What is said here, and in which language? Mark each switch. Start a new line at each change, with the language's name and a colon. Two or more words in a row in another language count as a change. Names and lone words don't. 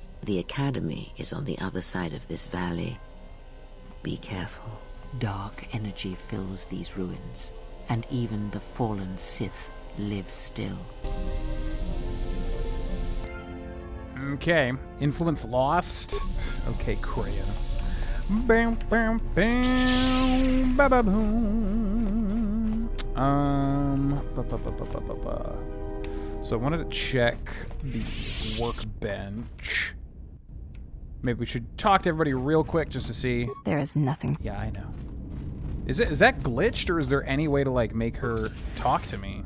English: The academy is on the other side of this valley. Be careful. Dark energy fills these ruins, and even the fallen Sith live still. Okay. Influence lost. Okay, Kreia. Bam, bam, bam, ba ba boom. So I wanted to check the workbench. Maybe we should talk to everybody real quick just to see. There is nothing. Yeah, I know. Is that glitched, or is there any way to like make her talk to me?